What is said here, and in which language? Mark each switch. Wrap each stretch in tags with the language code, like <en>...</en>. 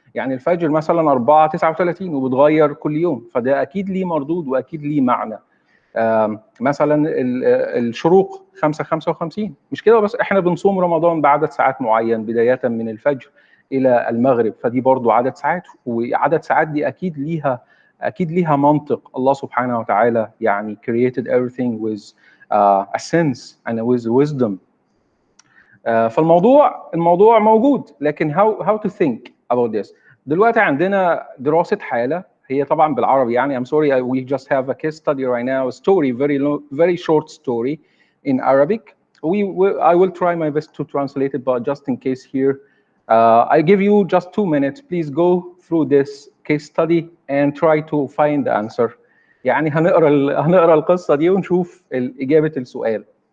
<ar>يعني الفجر مثلا 4:39 وبتغير كل يوم، فده اكيد ليه مردود واكيد ليه معنى. مثلا الشروق 5:55، مش كده بس، احنا بنصوم رمضان بعدد ساعات معين بدايه من الفجر الى المغرب، فدي برضو عدد ساعات، وعدد ساعات دي اكيد ليها منطق. الله سبحانه وتعالى يعني</ar> <en>created everything with a sense and with wisdom.</en> <ar>فالموضوع موجود، لكن</ar> <en>how to think about this.</en> <ar>دلوقتي عندنا دراسة حالة، هي طبعا بالعربي يعني</ar> <en>I'm sorry we just have a case study right now, a story, very short story in Arabic. I will try my best to translate it, but just in case here I give you just 2 minutes. Please go through this case study and try to find the answer.</en> <ar>يعني هنقرا القصة دي ونشوف إجابة السؤال.</ar>